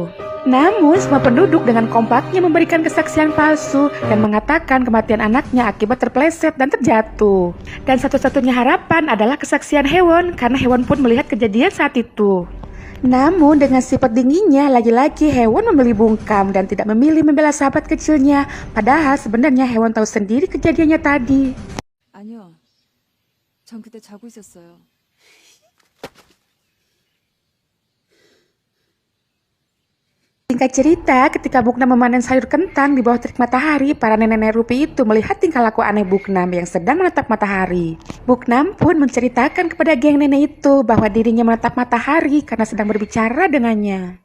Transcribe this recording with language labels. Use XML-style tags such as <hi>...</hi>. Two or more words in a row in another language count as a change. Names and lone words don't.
<id>Namun semua penduduk dengan kompaknya memberikan kesaksian palsu dan mengatakan kematian anaknya akibat terpeleset dan terjatuh. Dan satu-satunya harapan adalah kesaksian hewan karena hewan pun melihat kejadian saat itu. Namun dengan sifat dinginnya, lagi-lagi hewan memilih bungkam dan tidak memilih membela sahabat kecilnya. Padahal sebenarnya hewan tahu sendiri kejadiannya tadi.</id> <ko>아니요. 전 그때 자고 있었어요.</ko> <id>Singkat cerita, ketika Buknam memanen sayur kentang di bawah terik matahari, para nenek-nenek rupi itu melihat tingkah laku aneh Buknam yang sedang menatap matahari. Buknam pun menceritakan kepada geng nenek itu bahwa dirinya menatap matahari karena sedang berbicara dengannya.</id>